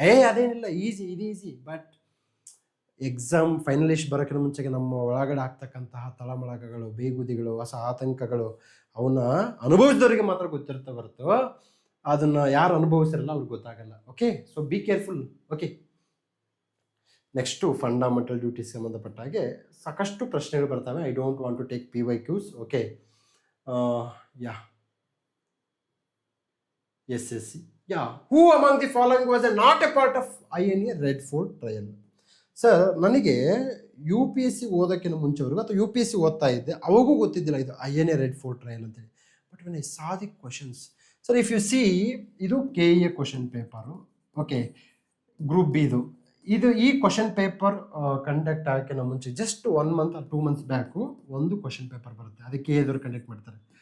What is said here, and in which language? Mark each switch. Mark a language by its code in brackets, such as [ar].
[kn] ಅದೇನಿಲ್ಲ, easy. But exam finalist ಬರೋಕ್ಕಿಂತ ಮುಂಚೆಗೆ ನಮ್ಮ ಒಳಗಡೆ ಆಗ್ತಕ್ಕಂತಹ ತಳಮಳಕಗಳು, ಬೇಗುದಿಗಳು, ಹೊಸ ಆತಂಕಗಳು ಅವನ್ನ ಅನುಭವಿಸಿದವರಿಗೆ ಮಾತ್ರ ಗೊತ್ತಿರುತ್ತೆ ಹೊರತು ಅದನ್ನು ಯಾರು ಅನುಭವಿಸಿರಲ್ಲ ಅವ್ರಿಗೆ ಗೊತ್ತಾಗಲ್ಲ. Okay, [en] So be careful. [kn] Okay, next fundamental duties ಸಂಬಂಧಪಟ್ಟ ಹಾಗೆ ಸಾಕಷ್ಟು ಪ್ರಶ್ನೆಗಳು ಬರ್ತವೆ. [en] I don't want to take PYQs. Okay, SSC. Who among the following was not a part of INA Red Fort trial? [kn] Sir ನನಗೆ ಯು ಪಿ ಎಸ್ ಸಿ ಓದೋಕ್ಕಿಂತ ಮುಂಚೆವರೆಗೂ ಅಥವಾ U P S C ಓದ್ತಾ ಇದ್ದೆ, ಅವಾಗೂ ಗೊತ್ತಿದ್ದಿಲ್ಲ ಇದು INA ರೆಡ್ ಫೋರ್ಟ್ ಟ್ರಯಲ್ ಅಂತೇಳಿ. [en] but when I saw the questions, sir if you see, [kn] ಇದು KA question paper, okay, group B ಇದು ಈ ಕ್ವಶನ್ ಪೇಪರ್ ಕಂಡಕ್ಟ್ ಆಗೋಕ್ಕಿಂತ ಮುಂಚೆ just 1 month or 2 months back ಒಂದು ಕ್ವಶನ್ ಪೇಪರ್ ಬರುತ್ತೆ, ಅದಕ್ಕೆ ಎದುರು ಕಂಡಕ್ಟ್ ಮಾಡ್ತಾರೆ.